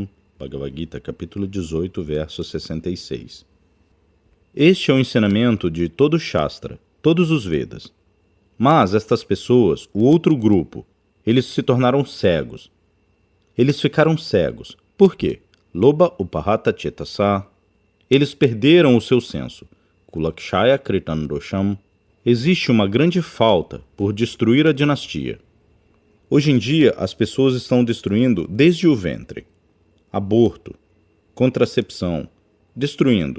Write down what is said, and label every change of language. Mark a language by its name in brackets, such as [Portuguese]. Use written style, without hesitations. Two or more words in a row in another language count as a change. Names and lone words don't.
[Portuguese] Bhagavad Gita, capítulo 18, verso 66. Este é o ensinamento de todo o Shastra, todos os Vedas. Mas estas pessoas, o outro grupo, eles se tornaram cegos. Eles ficaram cegos. Por quê? [Sanskrit] लोभ उपहत चेतसः. [Portuguese] Eles perderam o seu senso. [Sanskrit] कुलक्षय कृतं दोषम्. [Portuguese] Existe uma grande falta por destruir a dinastia. Hoje em dia, as pessoas estão destruindo desde o ventre. Aborto, contracepção, destruindo.